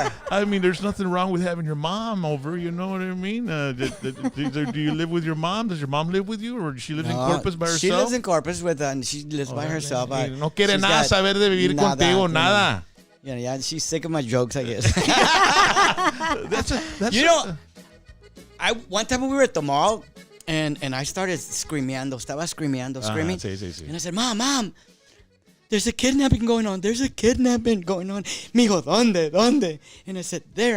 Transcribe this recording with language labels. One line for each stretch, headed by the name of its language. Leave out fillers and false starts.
English: I mean, there's nothing wrong with having your mom over. You know what I mean? Do you live with your mom? Does your mom live with you, or does she live in Corpus by herself? She lives in Corpus and she lives by herself.
Spanish: No quiere nada saber de vivir contigo, nada.
English: Yeah, she's sick of my jokes, I guess. That's You know, one time we were at the mall, and I started screaming.
Spanish: Sí.
English: And I said, Mom, there's a kidnapping going on.
Spanish: Mijo, ¿dónde?
English: And I said, there.